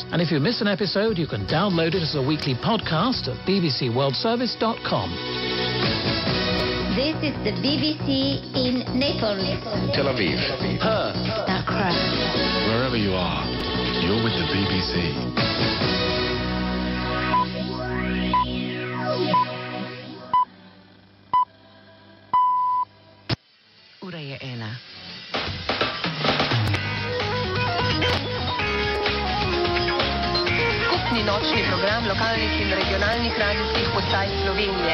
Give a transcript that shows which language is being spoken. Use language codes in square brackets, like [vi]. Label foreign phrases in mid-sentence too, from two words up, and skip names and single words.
[en] And if you miss an episode, you can download it as a weekly podcast at bbcworldservice.com. This is the BBC in Naples, Tel Aviv, Perth, Accra. Wherever you are, you're with the BBC. [sl] Ura je 1. Skupni nočni program lokalnih in regionalnih radijskih postaj Slovenije.